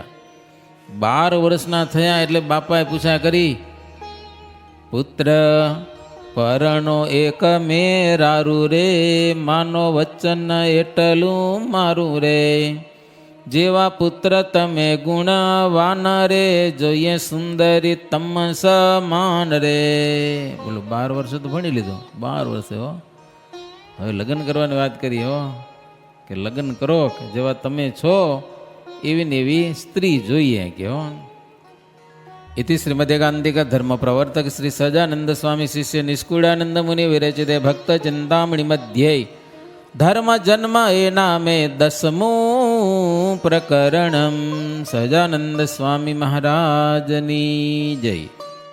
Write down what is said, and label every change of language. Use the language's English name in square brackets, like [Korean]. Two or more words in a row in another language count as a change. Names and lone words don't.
[Gujarati] 12 વર્ષના થયા એટલે બાપાએ પૂછ્યા કરી, પુત્ર પરણો એક મેરારું રે, માનો વચન એટલું મારું રે, જેવા પુત્ર તમે ગુણવાન રે, જોઈએ સુંદરી તમ સમાન રે. બોલો 12 વર્ષે તો ભણી લીધું, 12 વર્ષે હો. હવે લગ્ન કરવાની વાત કરી હો, કે લગ્ન કરો કે જેવા તમે છો એવી ને એવી સ્ત્રી જોઈએ કે હો. [Sanskrit] इति श्रीमदेकांतिक धर्म प्रवर्तक श्री सजानंद स्वामी शिष्य निष्कुड़ानंद मुनि विरचिते भक्त चिंतामणि मध्ये धर्म जन्म ए नामे 10मु प्रकरणम. [Gujarati] સજાનંદ સ્વામી મહારાજની જય.